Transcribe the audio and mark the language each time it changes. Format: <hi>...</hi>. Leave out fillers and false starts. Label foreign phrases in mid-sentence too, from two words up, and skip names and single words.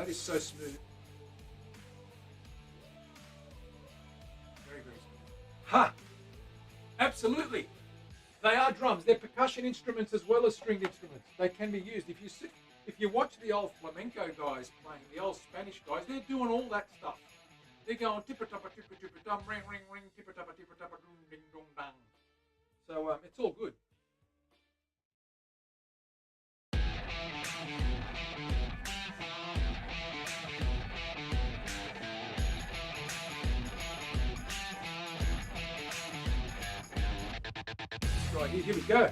<en>That is so smooth. Very, very smooth. Ha! Absolutely. They are drums. They're percussion instruments as well as stringed instruments. They can be used. If you watch the old flamenco guys playing, the old Spanish guys, they're doing all that stuff. They're going tippa-tappa, tippa-tippa-dum, ring, ring, ring, tippa-tappa, tippa-tappa, dum, ding, dong, dang. So it's all good. Right, here we go.</en>